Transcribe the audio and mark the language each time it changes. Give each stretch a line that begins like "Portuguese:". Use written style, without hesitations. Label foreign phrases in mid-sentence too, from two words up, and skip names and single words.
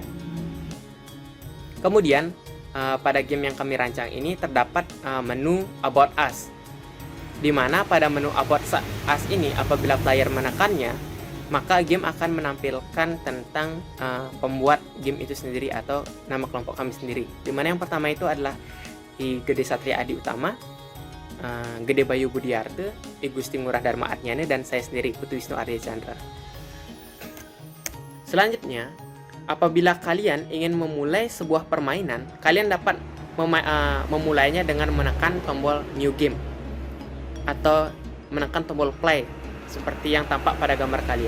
Indonesian: Kemudian pada game yang kami rancang ini terdapat menu
English: About Us,
Indonesian: di mana pada menu
English: About Us
Indonesian: ini apabila player menekannya, maka game akan menampilkan tentang pembuat game itu sendiri atau nama kelompok kami sendiri. Dimana yang pertama itu adalah I Gede Satria Adi Utama, Gede Bayu Budiarte, I Gusti Ngurah Dharma Atnyane, dan saya sendiri Putu Wisnu Arya Chandra. Selanjutnya, apabila kalian ingin memulai sebuah permainan, kalian dapat memulainya dengan menekan tombol
English: New Game
Indonesian: atau menekan tombol Play seperti yang tampak pada gambar kalian.